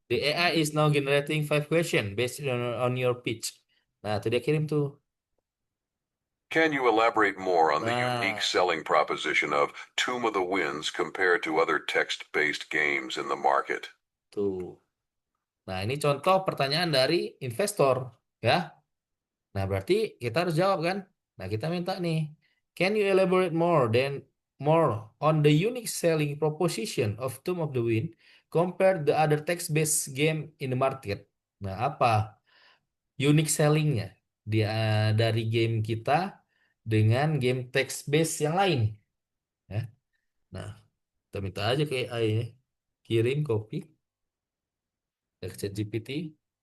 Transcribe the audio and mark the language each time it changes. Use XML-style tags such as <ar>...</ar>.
<en>The AI is now generating 5 questions based on your pitch.</en> <id>Nah, tuh dia kirim tuh.</id> <en>Can you elaborate more on the</en> <id>Nah,</id> <en>unique selling proposition of Tomb of the Winds compared to other text-based games in the market?</en> <id>tuh. Nah, ini contoh pertanyaan dari investor, ya. Nah, berarti kita harus jawab kan? Nah, kita minta nih,</id> <en>can you elaborate more on the unique selling proposition of Tomb of the Wind compared the other text-based game in the market?</en> <id>Nah, apa unique sellingnya dia dari game kita dengan game text-based yang lain? Ya. Nah, kita minta aja ke AI ya. Kirim copy ke ChatGPT.</id>